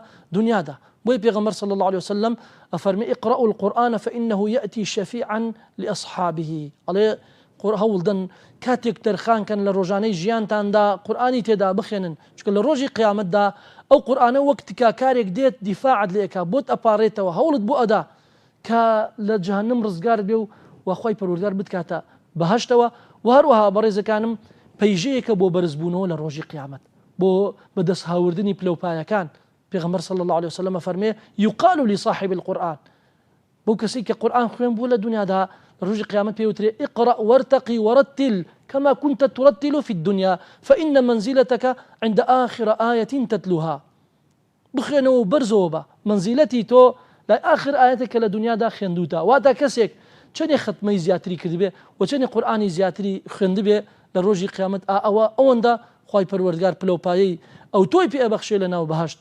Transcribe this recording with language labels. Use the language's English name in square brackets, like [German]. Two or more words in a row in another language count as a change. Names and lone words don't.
[Central Kurdish] دنيا دا بوي پیغمبر [Arabic] صلى الله عليه وسلم [Central Kurdish] أفرمي [Arabic] اقرأوا القرآن فإنه يأتي شفيعا لأصحابه [Central Kurdish] عليه هەوڵدن کاتێک تەرخان کەن لە ڕۆژانەی ژیانتاندا قورئانی تێدا بخێنن چونکە لە ڕۆژی قیامەتدا ئەو قورئانە وەک تکاکارێک دێت دیفاعت لێ ئەکا بۆت ئەپارێتەوە هەوڵت بۆ ئەدا کە لە جەهەنەم ڕزگار بێ و وخوای پەروەردگار بتکاتە بەهەشتەوە. و هەروەها بەڕێزەکانم پەیژەیەکە بۆ بەرزبوونەوە لە ڕۆژی قیامەت، بۆ بەدەست هاوردنی پلەپایەکان. پێغەمبەر [Arabic] صلی الله عليه وسلم [Central Kurdish] فەرمێ [Arabic] يقال لصاحب القرآن، [Central Kurdish] بۆ کەسی کە قورآن خوێن بوو لە دنیادا لە ڕۆژی قیامەت پێوترێ [Arabic] اقرأ وارتقي ورتل كما كنت ترتل في الدنيا فإن منزلتك عند آخر آية تتلوها. [Central Kurdish] بخوێنەوە بەرزەوە بە منزیلەتی تۆ لای آخر ئاەتێکە لە دنیادا خوێندوتە. واتە کەسێک چەندێ ختمەی زیاتری کردبێ و چەندێ قورآانی زیاتری خوێندبێ لە ڕۆژی قیامەت ئەوەندە خوای پەروەردگار پلەپایەی ئەو تۆی پێ ئەبەخشێ لە ناو بەهەشت.